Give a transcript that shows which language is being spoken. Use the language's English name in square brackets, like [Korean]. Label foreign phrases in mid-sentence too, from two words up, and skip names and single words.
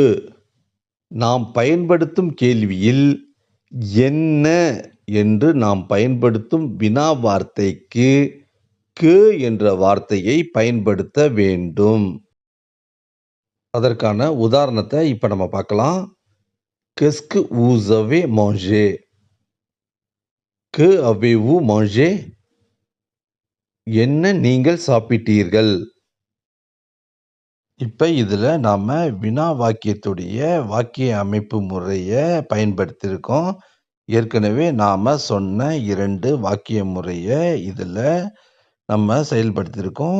[Tamil] நாம் பயன்படுத்தும் கேள்வியில் என்ன என்று நாம் பயன்படுத்தும் வினா வார்த்தைக்கு க்கு என்ற வார்த்தையை பயன்படுத்த வேண்டும். அதற்கான உதாரணத்த இப்ப நம்ம பார்க்கலாம். [French] Qu'est-ce que vous avez mangé? Que avez-vous mangé? [Tamil] என்ன நீங்கள் சாப்பிட்டீர்கள்? இப்ப இதுல நாம வினா வாக்கியத்துடைய வாக்கிய அமைப்பு முறைய பயன்படுத்தியிருக்கோம். ஏற்கனவே நாம சொன்ன 2 வாக்கிய முறைய இதுல நம்ம செயல்படுத்தியிருக்கோம்.